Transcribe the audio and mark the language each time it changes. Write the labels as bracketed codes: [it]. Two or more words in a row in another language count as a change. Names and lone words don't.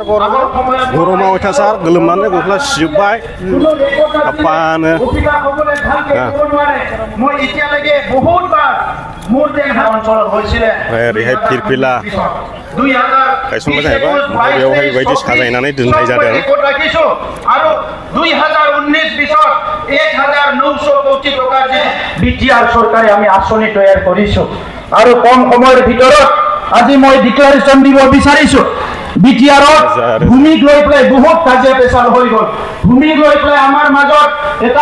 [brx] गरमा अयथासार गोलोमनानै गस्ला सिजोब्बाय आपानो ओरैहाय फिरफिला गायसनबाय जाहैबाय ओमफ्राय बेयावहाय बेबायदि साजायनानै दोननाय जादों [as] आरो 2019 1900 কোটি টাকা যে বিটিআর সরকারে আমি আসনি তৈয়ার কৰিছো আৰু কম সময়ৰ ভিতৰত আজি মই ডিক্লাৰেশ্যন দিব বিচাৰিছো বিটিআৰত ভূমিক লৈ পেলাই বহুত কাজিয়া পেচাল হৈ গ'ল ভূমিক লৈ পেলাই আমাৰ মাজত এটা